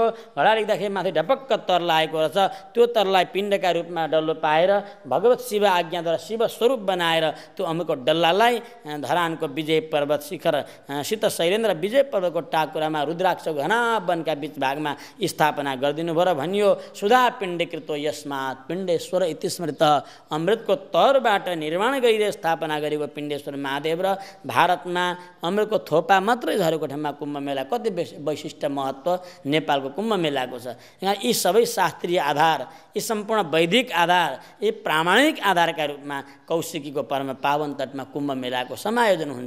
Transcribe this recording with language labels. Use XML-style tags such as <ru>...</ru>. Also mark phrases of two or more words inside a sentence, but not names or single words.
<ne>घडा लिँदाखेरि माथि ढपक्क तरला आएको रहेछ। त्यो तरलाई पिण्डका रूपमा डल्लो पाएर भगवत शिव आज्ञाद्वारा शिव स्वरूप बनाएर त्यो अमृतको डल्लालाई धरानको विजय पर्वत शिखर शीत शैलेन्द्र विजय पर्वतको टाकुरामा रुद्राक्षको घना वनका बीच भागमा स्थापना गरिदिनु भयो र भनियो</ne> <sa>सुधा पिण्डीकृतो यस्मात् पिण्डेश्वर इति स्मृत।</sa> <ne>अमृतको तरबाट निर्माण गरिदिए स्थापना गरेको पिण्डेश्वर महादेव र भारतमा अमृतको थोपा मात्रै झरेको ठाउँमा कुम्भ मेला कति वैशिष्ट्य महत्त्व नेपालको कुम्भ मेलाको छ। यहाँ यी सबै शास्त्रीय आधार, यी सम्पूर्ण वैदिक आधार, यी प्रामाणिक आधारका रूपमा कौशिकीको परम पावन तटमा कुम्भ मेलाको समायोजन हुन्छ।</ne>